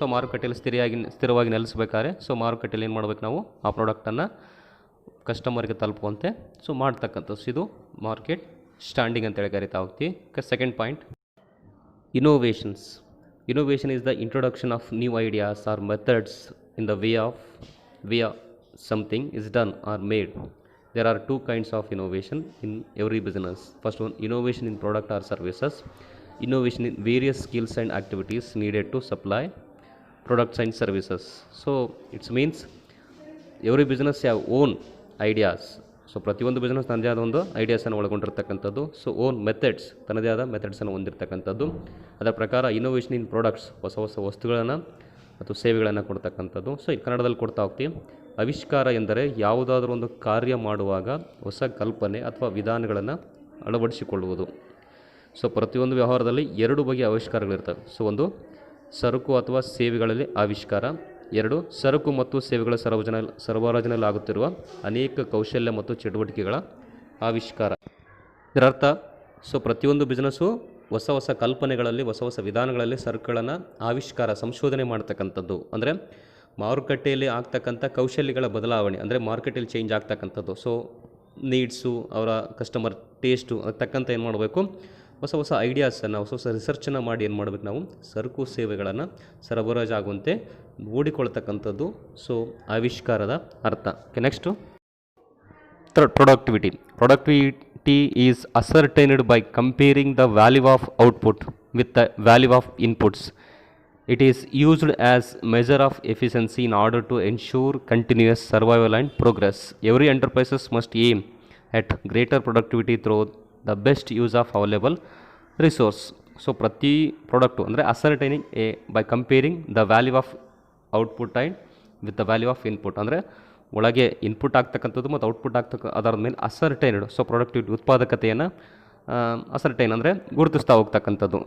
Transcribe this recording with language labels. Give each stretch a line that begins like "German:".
Kannada: ಮಾರುಕಟ್ಟೆಯಲ್ಲಿ ಸ್ಥಿರವಾಗಿ ನೆಲೆಸಬೇಕಾದ್ರೆ ಮಾರುಕಟ್ಟೆಯಲ್ಲಿ ಏನು ಮಾಡಬೇಕು, ನಾವು ಆ ಪ್ರಾಡಕ್ಟನ್ನು ಕಸ್ಟಮರ್ಗೆ ತಲುಪುವಂತೆ ಮಾಡ್ತಕ್ಕಂಥದ್ದು. ಇದು ಮಾರ್ಕೆಟ್ ಸ್ಟ್ಯಾಂಡಿಂಗ್ ಅಂತೇಳಿ ಕರಿತಾ ಹೋಗ್ತೀವಿ. Second point, innovations.
English: Innovation is the introduction of new ideas or methods in the way something is done or made. There are 2 kinds of innovation in every business. First one, innovation in product or services. Innovation in various skills and activities needed to supply products and services. It means every business have own ideas.
Kannada: ಪ್ರತಿಯೊಂದು business ತನ್ನದೇ ಆದ ಒಂದು ಐಡಿಯಾಸನ್ನು ಒಳಗೊಂಡಿರ್ತಕ್ಕಂಥದ್ದು. Own methods, ತನ್ನದೇ ಆದ ಮೆಥಡ್ಸನ್ನು ಹೊಂದಿರತಕ್ಕಂಥದ್ದು. ಅದರ ಪ್ರಕಾರ innovation ಇನ್ products, ಹೊಸ ಹೊಸ ವಸ್ತುಗಳನ್ನು ಮತ್ತು ಸೇವೆಗಳನ್ನು ಕೊಡ್ತಕ್ಕಂಥದ್ದು. ಇದು ಕನ್ನಡದಲ್ಲಿ ಕೊಡ್ತಾ ಹೋಗ್ತೀವಿ. ಆವಿಷ್ಕಾರ ಎಂದರೆ ಯಾವುದಾದ್ರೂ ಒಂದು ಕಾರ್ಯ ಮಾಡುವಾಗ ಹೊಸ ಕಲ್ಪನೆ ಅಥವಾ ವಿಧಾನಗಳನ್ನು ಅಳವಡಿಸಿಕೊಳ್ಳುವುದು. ಪ್ರತಿಯೊಂದು ವ್ಯವಹಾರದಲ್ಲಿ 2 ಬಗೆಯ ಆವಿಷ್ಕಾರಗಳಿರ್ತವೆ. ಒಂದು ಸರಕು ಅಥವಾ ಸೇವೆಗಳಲ್ಲಿ ಆವಿಷ್ಕಾರ, 2 ಸರಕು ಮತ್ತು ಸೇವೆಗಳ ಸರಬರಾಜಿನಲ್ಲಿ ಆಗುತ್ತಿರುವ ಅನೇಕ ಕೌಶಲ್ಯ ಮತ್ತು ಚಟುವಟಿಕೆಗಳ ಆವಿಷ್ಕಾರ. ಇದರರ್ಥ ಪ್ರತಿಯೊಂದು ಬಿಸ್ನೆಸ್ಸು ಹೊಸ ಹೊಸ ಕಲ್ಪನೆಗಳಲ್ಲಿ, ಹೊಸ ಹೊಸ ವಿಧಾನಗಳಲ್ಲಿ ಸರಕುಗಳನ್ನು ಆವಿಷ್ಕಾರ, ಸಂಶೋಧನೆ ಮಾಡ್ತಕ್ಕಂಥದ್ದು. ಅಂದರೆ ಮಾರುಕಟ್ಟೆಯಲ್ಲಿ ಆಗ್ತಕ್ಕಂಥ ಕೌಶಲ್ಯಗಳ ಬದಲಾವಣೆ, ಅಂದರೆ ಮಾರ್ಕೆಟಲ್ಲಿ ಚೇಂಜ್ ಆಗ್ತಕ್ಕಂಥದ್ದು. ನೀಡ್ಸು, ಅವರ ಕಸ್ಟಮರ್ ಟೇಸ್ಟು ಅದಕ್ಕೆ ತಕ್ಕಂಥ ಏನು ಮಾಡಬೇಕು, ಹೊಸ ಹೊಸ ಐಡಿಯಾಸನ್ನು, ಹೊಸ ಹೊಸ ರಿಸರ್ಚನ್ನು ಮಾಡಿ ಏನು ಮಾಡಬೇಕು, ನಾವು ಸರಕು ಸೇವೆಗಳನ್ನು ಸರಬರಾಜಾಗುವಂತೆ ನೋಡಿಕೊಳ್ತಕ್ಕಂಥದ್ದು ಆವಿಷ್ಕಾರದ ಅರ್ಥ. Next
English: Productivity is ascertained by comparing the value of output with the value of inputs. It is used as measure of efficiency in order to ensure continuous survival and progress. Every enterprises must aim at greater productivity through the best use of available resource.
Kannada: So ಪ್ರತಿ product ಅಂದರೆ
English: ascertaining by comparing the value of output and with the value of input,
Kannada: ಅಂದರೆ ಒಳಗೆ input ಆಗ್ತಕ್ಕಂಥದ್ದು ಮತ್ತು output ಅದರ ಮೇಲೆ ಅಸರ್ಟೈನ್ಡ್. So productivity ಉತ್ಪಾದಕತೆಯನ್ನು ascertain ಅಂದರೆ ಗುರುತಿಸ್ತಾ ಹೋಗ್ತಕ್ಕಂಥದ್ದು.